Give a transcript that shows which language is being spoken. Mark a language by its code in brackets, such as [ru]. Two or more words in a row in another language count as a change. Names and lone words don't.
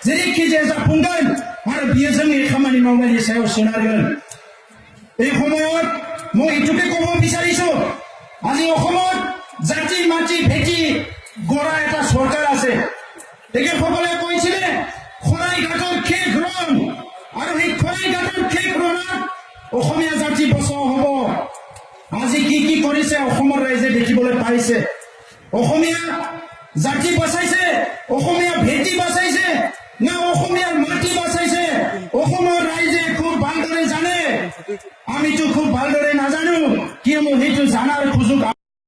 [brx] जायखिजाया जाफुंगोन आरो बियो जोंनि खामानि मावनायनि सायाव सोनारगोन [as] এই সময়ত মই এইটোকে ক'ব বিচাৰিছো আজি অসমত জাতি মাটি ভেটি গড়া এটা চৰকাৰ আছে তেখেতসকলে কৈছিলে খৰাইঘাটৰ শেষ ৰণ আৰু সেই খৰাইঘাটৰ শেষ ৰণত অসমীয়া জাতি বচাও হ'ব আজি কি কৰিছে অসমৰ ৰাইজে দেখিবলৈ পাইছে অসমীয়া জাতি বচাইছে অসমীয়া ভেটি বচাইছে না অসমীয়াৰ মাটি বচাইছে অসমৰ ৰাইজে খুব ভালদৰে জানে আমিতো খুব ভালদৰে নাজানো কিয়নো সেইটো জানাৰ সুযোগ